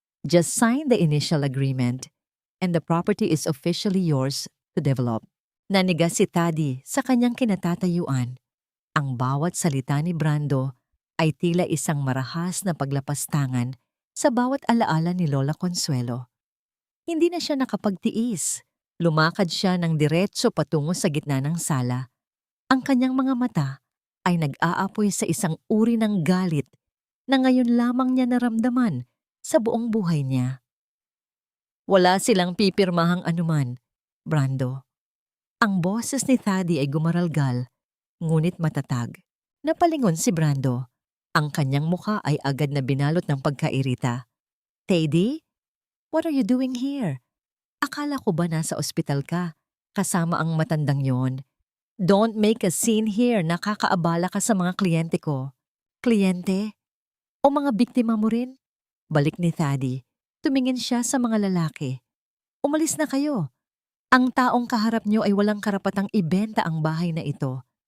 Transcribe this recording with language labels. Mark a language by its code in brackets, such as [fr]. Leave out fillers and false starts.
[en] Just sign the initial agreement and the property is officially yours to develop. [tl] Nanigas si Thady sa kanyang kinatatayuan. Ang bawat salita ni Brando ay tila isang marahas na paglapastangan sa bawat alaala ni Lola Consuelo. Hindi na siya nakapagtiis. Lumakad siya ng diretso patungo sa gitna ng sala. Ang kanyang mga mata ay nag-aapoy sa isang uri ng galit na ngayon lamang niya naramdaman sa buong buhay niya. Wala silang pipirmahang anuman, Brando. Ang boses ni Thady ay gumaralgal, ngunit matatag. Napalingon si Brando. Ang kanyang muka ay agad na binalot ng pagkairita. [en] Thady, what are you doing here? [tl] Akala ko ba nasa ospital ka, kasama ang matandang yon? [en] Don't make a scene here, [tl] nakakaabala ka sa mga kliyente ko. Kliyente? O mga biktima mo rin? Balik ni Thady. Tumingin siya sa mga lalaki. Umalis na kayo. Ang taong kaharap nyo ay walang karapatang ibenta ang bahay na ito.